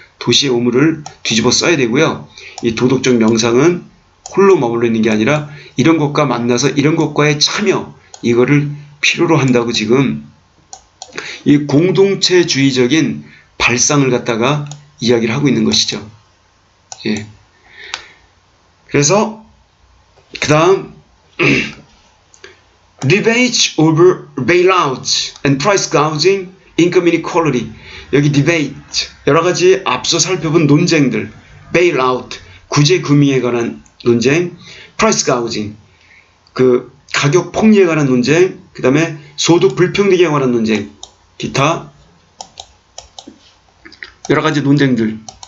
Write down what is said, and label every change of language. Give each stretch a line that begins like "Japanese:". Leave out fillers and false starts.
Korean: 도시의 오물을 뒤집어 써야 되고요. 이 도덕적 명상은 홀로 머물러 있는 게 아니라 이런 것과 만나서 이런 것과의 참여, 이거를 필요로 한다고 지금 이 공동체주의적인 발상을 갖다가 이야기를 하고 있는 것이죠. 예. 그래서 그 다음
English: debate over bailout and price gouging, income inequality.
Korean: 여기 debate, 여러 가지 앞서 살펴본 논쟁들, bailout, 구제 금융에 관한 논쟁, price gouging, 그 가격 폭리에 관한 논쟁, 그 다음에 소득 불평등에 관한 논쟁, 기타 여러 가지 논쟁들.